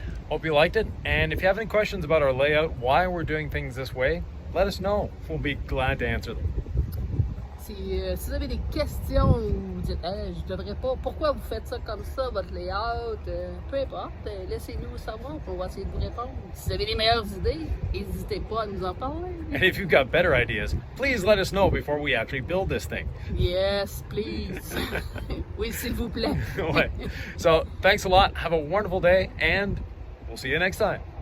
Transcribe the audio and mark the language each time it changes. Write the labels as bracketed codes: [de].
[en] Hope you liked it, and if you have any questions about our layout, why we're doing things this way, let us know. We'll be glad to answer them. [fr] Si vous avez des questions ou vous dites je devrais pas, pourquoi vous faites ça comme ça, votre layout, peu importe, laissez-nous savoir, on va essayer de vous répondre. Si vous avez des meilleures idées, n'hésitez pas à nous en parler. [en] And if you've got better ideas, please let us know before we actually build this thing. Yes, please. [fr] Oui, s'il vous plaît. Ouais. [en] So, thanks a lot. Have a wonderful day, and we'll see you next time.